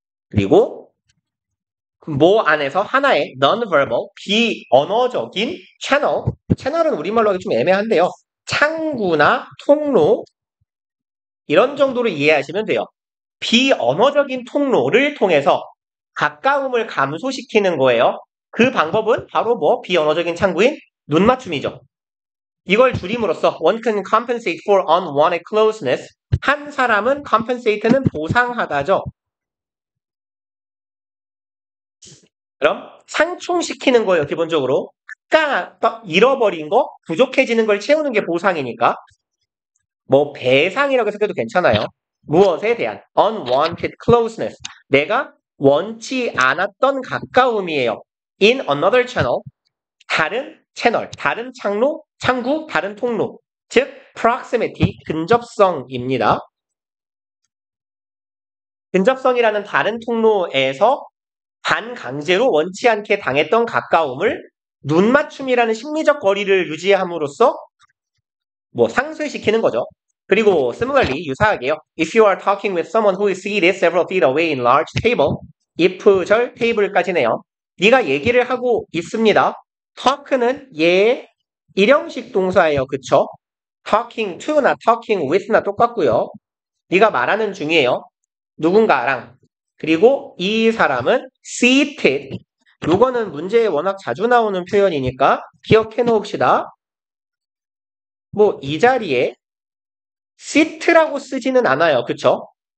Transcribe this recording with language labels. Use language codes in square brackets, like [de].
[ko] 그리고, 뭐 안에서 하나의 non-verbal, 비언어적인 채널, 채널은 우리말로 하기 좀 애매한데요. 창구나 통로, 이런 정도로 이해하시면 돼요. 비언어적인 통로를 통해서 가까움을 감소시키는 거예요. 그 방법은 바로 비언어적인 창구인 눈맞춤이죠. 이걸 줄임으로써 [en] one can compensate for unwanted closeness. [ko] 한 사람은 compensate는 보상하다죠. 그럼 상충시키는 거예요, 기본적으로. 잃어버린 거, 부족해지는 걸 채우는 게 보상이니까. 배상이라고 해석해도 괜찮아요. 무엇에 대한 [en] unwanted closeness. [ko] 내가 원치 않았던 가까움이에요. [en] in another channel. [ko] 다른 채널, 다른 창구, 다른 통로. 즉 proximity, 근접성입니다. 근접성이라는 다른 통로에서 반강제로 원치 않게 당했던 가까움을 눈맞춤이라는 심리적 거리를 유지함으로써 상쇄시키는 거죠. 그리고 similarly, 유사하게요. [en] If you are talking with someone who is seated several feet away in large table, [ko] if절 테이블까지네요. 네가 얘기를 하고 있습니다. talk는 일형식 동사예요. 그쵸? talking to나 talking with나 똑같고요. 네가 말하는 중이에요. 누군가랑. 그리고 이 사람은 seated. 요거는 문제에 워낙 자주 나오는 표현이니까 기억해 놓읍시다. 이 자리에 seat라고 쓰지는 않아요. 그쵸?